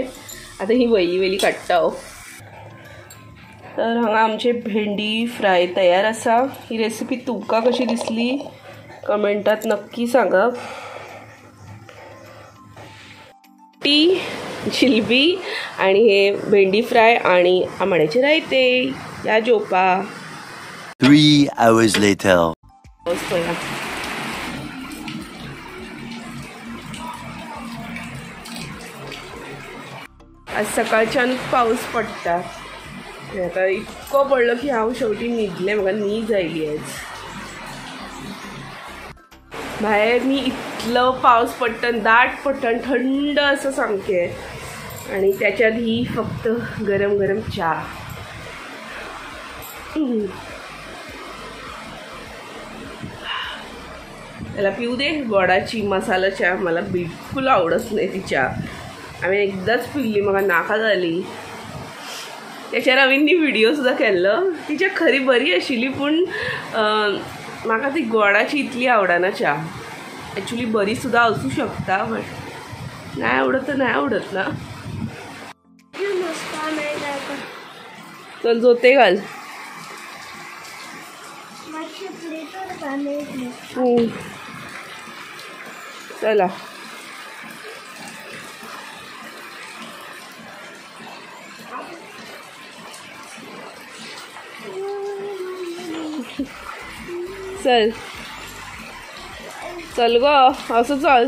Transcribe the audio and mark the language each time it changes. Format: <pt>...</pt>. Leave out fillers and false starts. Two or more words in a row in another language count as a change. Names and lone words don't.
<kok>आता ही वयली काडटा. तर हांगा आमचे भेंडी फ्राय तयार आसा. ही रेसिपी तुमकां कशी दिसली कमेंटात नक्की सांगा. टी जिलबी आणि हे भेंडी फ्राय आणि आंबाड्याचे रायते या जेवपा.</kok> <en>3 hours later.</en> <kok>आज सकाळच्यान पाऊस पडटा. आता इतको पडलो की हांव शेवटी न्हिदलें. म्हाका न्हीद आयली आज. भायर न्ही इतलो पावस पडटन, दाट पडटन,</kok> <mr>थंड असं सामकें, आणि त्याच्यात ही फक्त गरम गरम च्या. त्याला पिऊ दे गोडाची मसाला च्या. मला बिलकुल आवडत नाही ती च्या.</mr> <kok>हांवें एकदांच पिल्ली, म्हाका नाका जाली. त्याच्यार हांवें व्हिडिओ सुद्दां केल्लो. तिच्या खरी बरी आशिल्ली, पूण म्हाका ती गोडाची इतली आवडना च्या.</kok> <mr>ॲक्च्युली</mr> <kok>बरी सुद्दां असू शकता,</kok> <mr>बट नाही आवडत तर नाही आवडत ना.</mr> <kok>चल जोते घाल.</kok> <mr>चला चल चल ग, असं चल.</mr>